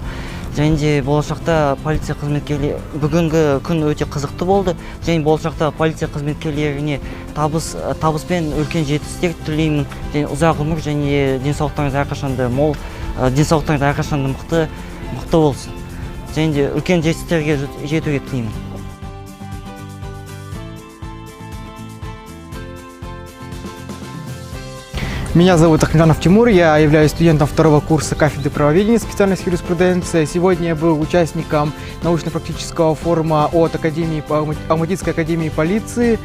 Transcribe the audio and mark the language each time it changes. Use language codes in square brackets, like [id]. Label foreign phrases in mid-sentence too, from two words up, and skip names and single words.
[kk] Және де болашақта полиция қызметкерлері бүгінгі күн өте қызықты болды. Және болашақта полиция қызметкерлеріне табыс пен үлкен жетістіктер тілеймін. Және ұзақ ғұмыр және денсаулықтарыңыз әрқашанда мол, денсаулықтарыңыз әрқашанда мықты болсын. Және де үлкен жетістіктерге жетуге тілеймін. [ru] Меня зовут Ахмеджанов Тимур, я являюсь студентом второго курса кафедры правоведения, специальность юриспруденция. Сегодня я был участником научно-практического форума от Алматинской академии полиции.